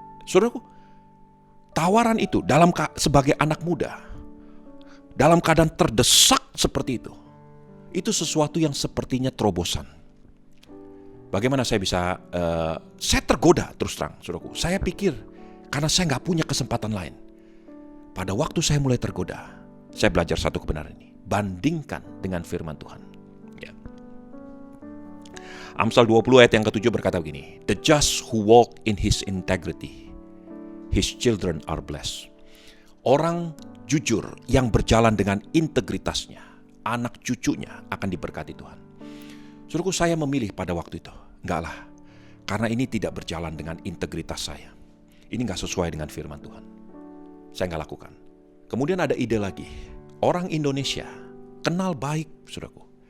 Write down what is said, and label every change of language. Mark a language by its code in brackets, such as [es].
[id] Saudaraku, tawaran itu sebagai anak muda, dalam keadaan terdesak seperti itu sesuatu yang sepertinya terobosan. Bagaimana saya bisa, saya tergoda terus terang, saudaraku. Saya pikir, karena saya gak punya kesempatan lain. Pada waktu saya mulai tergoda, saya belajar satu kebenaran ini. Bandingkan dengan firman Tuhan. Ya. Amsal 20 ayat yang ke-7 berkata begini, [en] the just who walk in his integrity, his children are blessed. [id] Orang jujur yang berjalan dengan integritasnya, anak cucunya akan diberkati Tuhan. Saudaraku, saya memilih pada waktu itu, enggak lah, karena ini tidak berjalan dengan integritas saya. Ini enggak sesuai dengan firman Tuhan. Saya enggak lakukan. Kemudian ada ide lagi, orang Indonesia kenal baik, saudaraku.